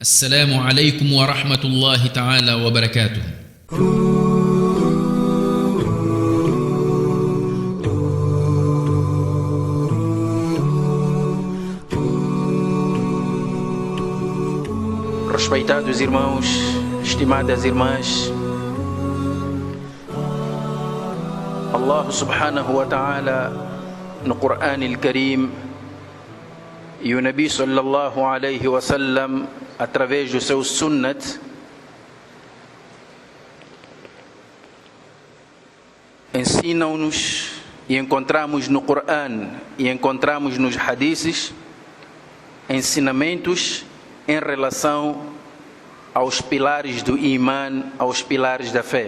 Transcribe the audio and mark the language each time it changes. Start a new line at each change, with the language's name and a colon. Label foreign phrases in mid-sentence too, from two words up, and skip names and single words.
Arabic: السلام عليكم ورحمة الله تعالى وبركاته.
Portuguese: Respeitados irmãos, estimadas irmãs,
Arabic: الله سبحانه وتعالى
Portuguese: no Qur'an al-Karim e o Nabi
Arabic: صلى الله عليه وسلم
Portuguese: através do seu sunnat ensinam-nos e encontramos no Qur'an e encontramos nos hadiths ensinamentos em relação aos pilares do Iman, aos pilares da fé.